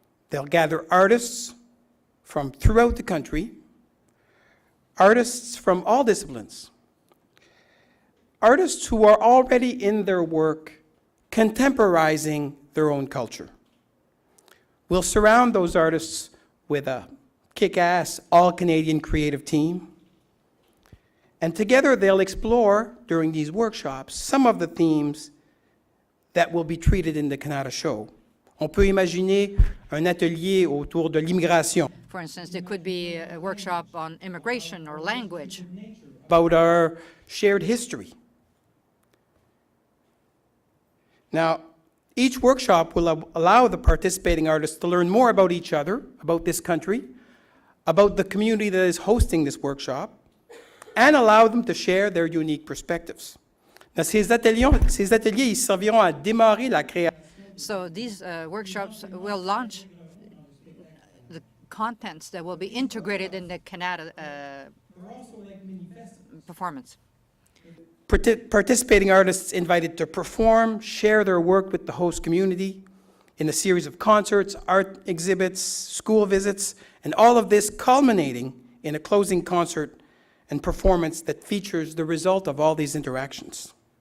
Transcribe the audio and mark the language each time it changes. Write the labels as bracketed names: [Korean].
[English] They'll gather artists from throughout the country, artists from all disciplines, artists who are already in their work contemporizing their own culture. We'll surround those artists with a kick-ass, all-Canadian creative team. And together they'll explore, during these workshops, some of the themes that will be treated in the Kanata show. [French] On peut imaginer un atelier autour de l'immigration. [English] For instance, there could be a workshop on immigration or language. About our shared history. Now, each workshop will allow the participating artists to learn more about each other, about this country, about the community that is hosting this workshop, and allow them to share their unique perspectives. [French] Now, ces ateliers ils serviront à démarrer la création. [English] So these workshops will launch the contents that will be integrated in the Kanata performance. Participating artists invited to perform, share their work with the host community in a series of concerts, art exhibits, school visits, and all of this culminating in a closing concert and performance that features the result of all these interactions.